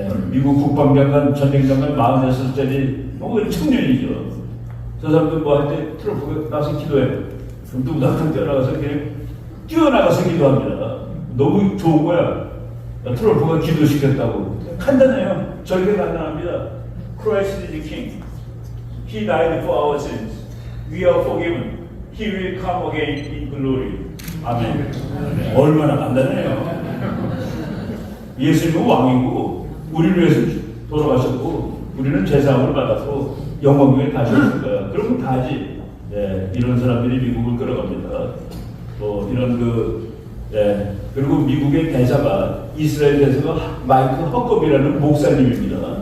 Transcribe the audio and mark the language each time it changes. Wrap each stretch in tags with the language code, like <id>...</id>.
<ko>미국 국방장관 전쟁장관 46살짜리 청년이죠. 저 사람들 할 때 트럼프가 나서 기도해. 그럼 누구나 뛰어나가서 그냥 뛰어나가서 기도합니다. 너무 좋은 거야. 트럼프가 기도시켰다고. 간단해요. 저렇게 간단합니다.</ko> <en>Christ is the King. He died for our sins. We are forgiven. He will come again in glory.</en> <ko>아멘. 얼마나 간단해요. 예수님은 왕이고 우리를 위해서 돌아가셨고 우리는 제사함을 받아서 영광에 다시 오실 거야. 그러면 다지. 예, 이런 사람들이 미국을 끌어갑니다. 이런 그리고 미국의 대사가 이스라엘 대사가 마이크 허컵이라는 목사님입니다.</ko>